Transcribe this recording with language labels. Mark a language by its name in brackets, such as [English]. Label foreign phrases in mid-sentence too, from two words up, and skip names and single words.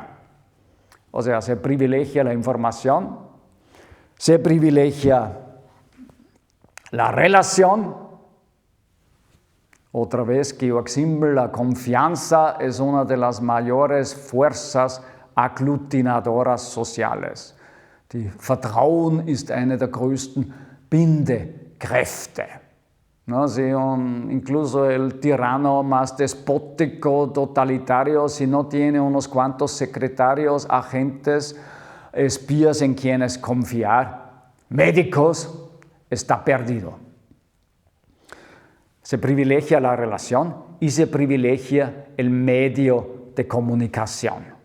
[Spanish] O sea, se privilegia la información, se privilegia la relación, otra vez Georg Simmel, la confianza es una de las mayores fuerzas agglutinadoras sociales. [German] Die Vertrauen ist eine der größten Bindekräfte. [Spanish] ¿No? Si incluso el tirano más despótico, totalitario, si no tiene unos cuantos secretarios, agentes, espías en quienes confiar, médicos, está perdido. Se privilegia la relación y se privilegia el medio de comunicación.